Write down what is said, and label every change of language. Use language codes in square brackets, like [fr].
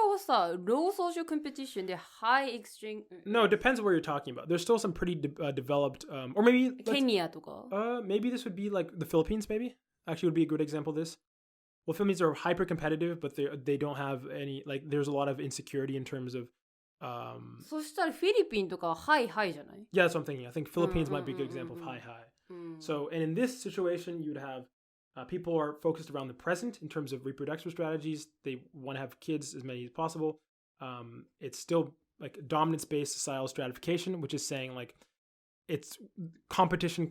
[en] was low social competition, the high extreme. No, it depends where you're talking about. There's still some pretty developed, or maybe [ja] Kenya とか. [en] Maybe this would be like the Philippines. Maybe actually would be a good example of this. Well, Philippines are hyper competitive, but they don't have any, there's a lot of insecurity in terms of. [ja] そしたらフィリピンとかはハイハイじゃない? [en] Yeah, that's what I'm thinking. I think Philippines might be a good example of high. So, and in this situation, you'd have people are focused around the present in terms of reproductive strategies. They want to have kids as many as possible. It's still like dominance-based societal stratification, which is saying it's competition.